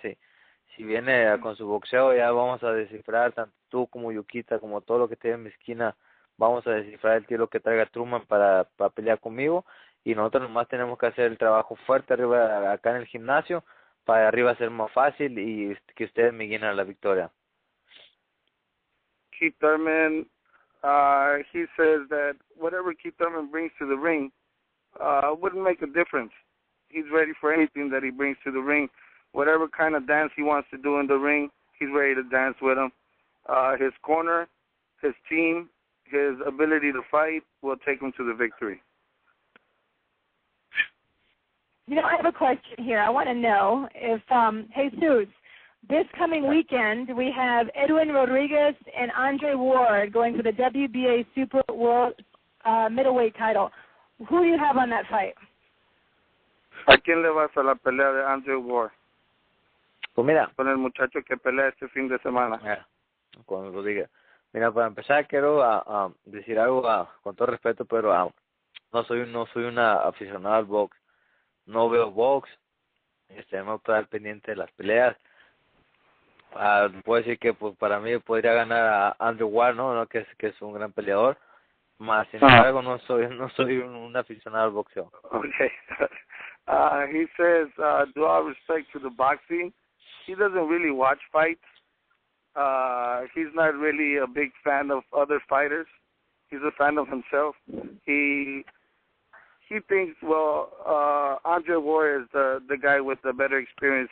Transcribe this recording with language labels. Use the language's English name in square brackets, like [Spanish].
[Spanish] Si viene con su boxeo, ya vamos a descifrar, tanto tú como Yuquita, como todo lo que esté en mi esquina, vamos a descifrar el tiro que traiga Truman para pelear conmigo, y nosotros nomás tenemos que hacer el trabajo fuerte arriba acá en el gimnasio para arriba ser más fácil y que ustedes me guíen a la victoria. [English] Keith Thurman, he says that whatever Keith Thurman brings to the ring wouldn't make a difference. He's ready for anything that he brings to the ring. Whatever kind of dance he wants to do in the ring, he's ready to dance with him. His corner, his team, his ability to fight will take him to the victory. You know, I have a question here. I want to know if, Jesus, this coming weekend we have Edwin Rodriguez and Andre Ward going for the WBA Super World middleweight title. Who do you have on that fight? [Spanish] ¿A quién le vas a la pelea de Andre Ward? Pues mira, con el muchacho que pelea este fin de semana. Cuando lo diga. Mira, para empezar quiero decir algo con todo respeto, pero no soy una aficionada al box. No veo box. No estoy al pendiente de las peleas. Puedo decir que pues para mí podría ganar a Andrew Ward, ¿no? Que es un gran peleador. Más sin embargo no soy un aficionado al boxeo. [English] Okay. He says, do all respect to the boxing. He doesn't really watch fights. He's not really a big fan of other fighters. He's a fan of himself. He he thinks, Andre Ward is the guy with the better experience.